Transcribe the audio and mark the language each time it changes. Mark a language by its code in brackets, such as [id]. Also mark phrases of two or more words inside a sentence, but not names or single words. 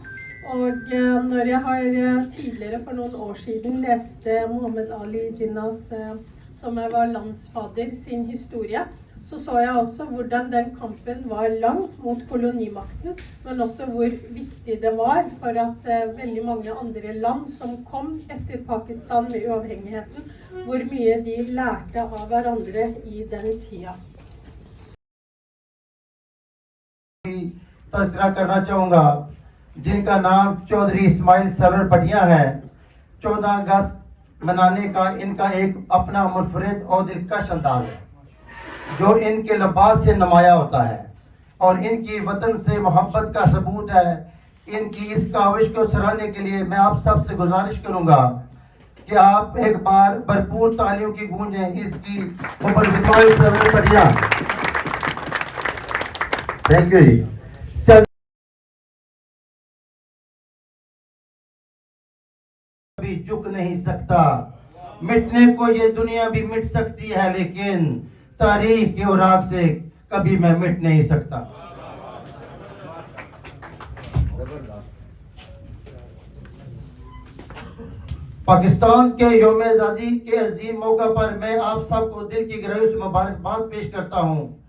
[no] Og når jeg har tidligere for noen år siden leste Muhammad Ali Jinnahs, som var landsfader, sin historie, så jeg også hvordan den kampen var lang mot kolonimakten, men også hvor viktig det var for at veldig mange andre land som kom etter Pakistan med uavhengigheten, hvor mye de lærte av hverandre i den tida. [ur] تذکرہ کرنا چاہوں گا جن کا نام چودھری اسماعیل سرور پٹیا ہے. 14 اگست منانے کا ان کا ایک اپنا منفرد اور دلکش انداز ہے جو ان کے لباس سے نمایاں ہوتا ہے اور ان کی وطن سے محبت کا ثبوت ہے. ان کی اس کاوش کو سراہنے کے لیے میں آپ سب سے گزارش کروں گا کہ آپ ایک بار بھرپور تالیوں کی گونجیں اس کی اسماعیل سرور پٹیا. [en] thank you जी। [ur] چل بھی جھک نہیں سکتا، مٹنے کو یہ دنیا بھی مٹ سکتی ہے، لیکن تاریخ کے اوراق سے کبھی میں مٹ نہیں سکتا. پاکستان کے یوم آزادی کے عظیم موقع پر میں آپ سب کو دل کی گہرائیوں سے مبارکباد پیش کرتا ہوں.